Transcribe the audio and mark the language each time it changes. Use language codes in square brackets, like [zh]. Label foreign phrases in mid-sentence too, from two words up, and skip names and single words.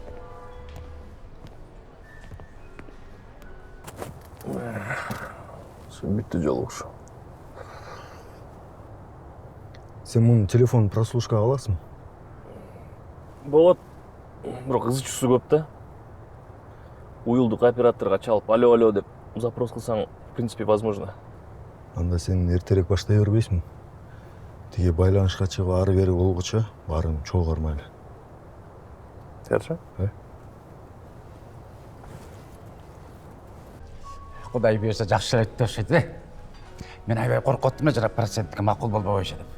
[ky] Sen bitti жолугуш. Сен мунун телефонун прослушкага аласың? Болот. Бирок ызычуусу көп да. Уюлдук операторго чалып алло деп запрос кылсаң, [ru] в принципе, возможно. [ky] Анда сен эртерээк баштай бербейсиңби? Тиги байланышка чыгып ары бери болгучу баарын чогуу кармайлы. [ru] Хорошо? [ky] Кудай буюрса жакшы эле өтүп атат. Мен аябай коркуттум жана процентке макул болбой деп.